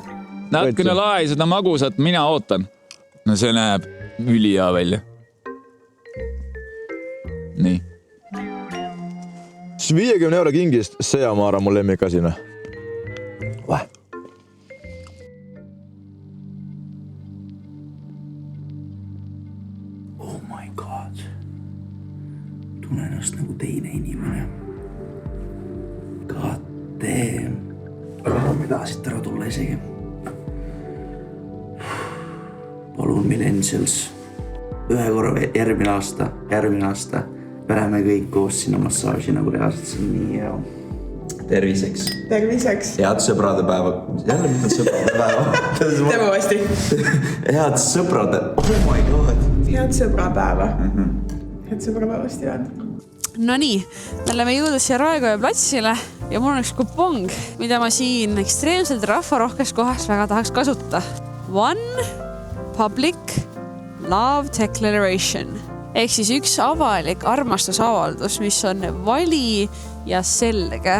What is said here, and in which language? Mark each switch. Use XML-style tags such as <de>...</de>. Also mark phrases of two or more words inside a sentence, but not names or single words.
<et>Natukene lae seda magusat, mina ootan. No see näeb ülihea välja. Nii. 50 euro kingist, see on, ma arvan, mul lemmikasina.</et> <en>Oh my god.</en> <et>Tunnen ennast nagu teine inimene.</et> <en>God damn.</en> <et>Aga ma ei taha siit ära tulla isegi. Palun Millennials. Ühe korra veel järgmine aasta. Me läheme kõik koos sinna massaaži nagu reaalselt. See on nii hea. Terviseks. Terviseks. Head sõbrade päeva. Jälle mitte sõbrade päeva. Teeme uuesti. Head sõbrade.</et> <en>Oh my god.</en> <et>Head sõbrapäeva. Head sõbrapäeva, Steven. No nii, me oleme jõudnud siia Raekoja platsile ja mul on üks kupong, mida ma siin ekstreemselt rahvarohkes kohas väga tahaks kasutada.</et> <en>One Public Love Declaration</en> <et>ehk siis üks avalik armastusavaldus, mis on vali ja selge.</et>